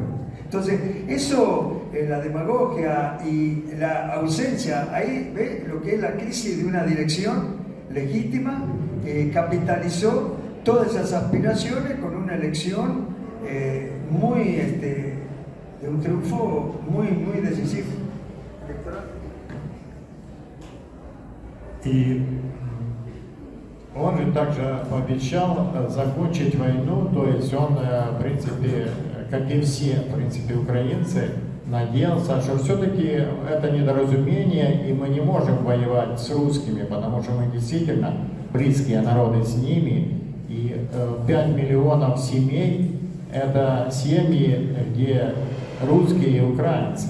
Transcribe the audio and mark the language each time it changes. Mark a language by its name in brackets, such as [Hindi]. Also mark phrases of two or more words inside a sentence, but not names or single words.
[Spanish] Entonces, eso, la demagogia y la ausencia, ahí ve lo que es la crisis de una dirección legítima, capitalizó todas esas aspiraciones con una elección de un triunfo muy decisivo. [Russian] И он же также пообещал закончить войну, то есть он, в принципе, как и все, в принципе, украинцы, надеялся, что все-таки это недоразумение, и мы не можем воевать с русскими, потому что мы действительно близкие народы с ними, и 5 миллионов семей – это семьи, где русские и украинцы.